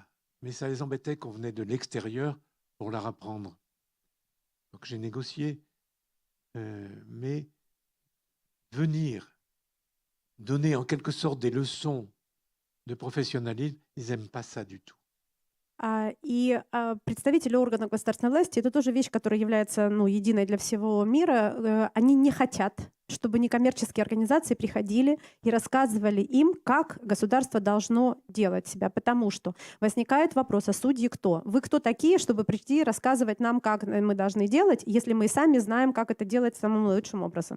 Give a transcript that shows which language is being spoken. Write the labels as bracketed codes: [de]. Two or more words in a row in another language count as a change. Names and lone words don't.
[fr] Mais ça les embêtait qu'on venait de l'extérieur pour leur apprendre. Donc j'ai négocié. Mais venir donner en quelque sorte des leçons de professionnalisme, ils n'aiment pas ça du tout. [ru] И представители органов государственной власти — это тоже вещь, которая является единой для всего мира. Они не хотят, чтобы некоммерческие организации приходили и рассказывали им, как государство должно делать себя. Потому что возникает вопрос, а судьи кто? Вы кто такие, чтобы прийти и рассказывать нам, как мы должны делать, если мы сами знаем, как это делать самым лучшим образом?